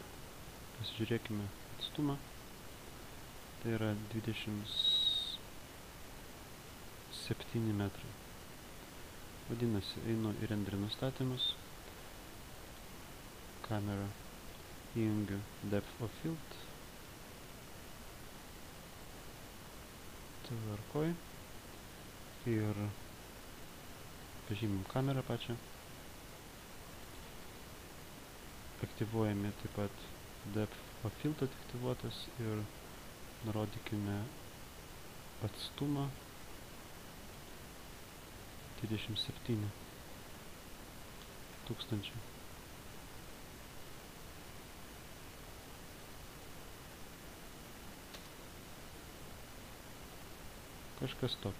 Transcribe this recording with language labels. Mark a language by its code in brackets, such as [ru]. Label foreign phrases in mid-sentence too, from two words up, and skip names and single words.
[lt] Pasižiūrėkime atstumą. Tai yra 27 metrai. Vadinasi, einu į renderį nustatymus. Kamerą įjungiu [en] depth of field. [lt] Tvarkoj. Ir pažymim kamerą pačią. Aktyvuojame taip pat [en] depth of field [lt] aktyvuotas ir nurodykime atstumą 27 tūkstančių. Kažkas tokio.